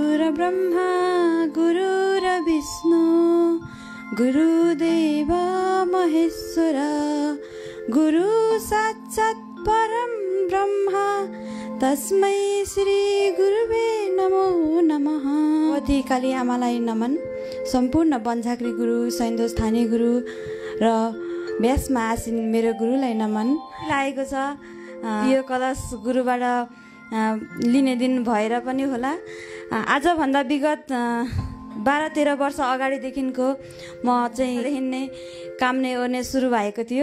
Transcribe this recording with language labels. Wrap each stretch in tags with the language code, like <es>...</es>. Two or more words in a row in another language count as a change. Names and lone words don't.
<sa>ब्रह्मा गुरुर्विष्णु गुरुदेव महेश्वर गुरु साक्षात् परम ब्रह्मा तस्मै श्री गुरुवे नमो नमः।</sa> <ne>भगवती काली आमालाई नमन। सम्पूर्ण बन्झाक्री गुरु सैन्धो स्थानीय गुरु र व्यासमा आसीन मेरो गुरुलाई नमन लागेको छ। यो कलश गुरुबाट लिने दिन भएर पनि होला। आजभन्दा विगत 12-13 वर्ष अगाडिदेखिको म चाहिँ नै काम्ने ओर्ने सुरु भएको थियो।</ne>